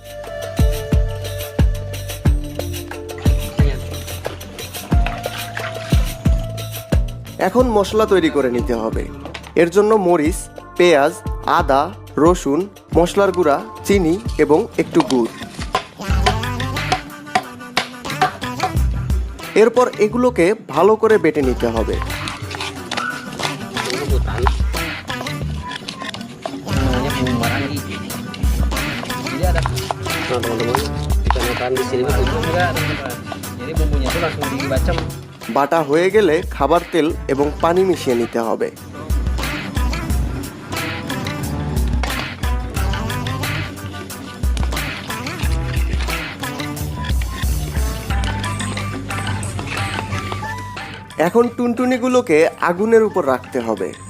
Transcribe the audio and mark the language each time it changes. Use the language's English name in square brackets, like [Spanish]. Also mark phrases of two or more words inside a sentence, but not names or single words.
[Bangla] এখন মশলা তৈরি করে নিতে হবে। এর জন্য মরিচ, পেঁয়াজ, আদা, রসুন, মশলার গুঁড়া, চিনি এবং একটু গুড়। এরপর এগুলোকে ভালো করে বেটে নিতে হবে। [Indonesian] Nah teman-teman, ikan di sini betul enggak teman-teman. Jadi bumbunya itu langsung dibacem. [Bangla] বাটা হয়ে গেলে খাবার তেল এবং পানি মিশিয়ে নিতে হবে। এখন টুনটুনিগুলোকে আগুনের উপর রাখতে হবে।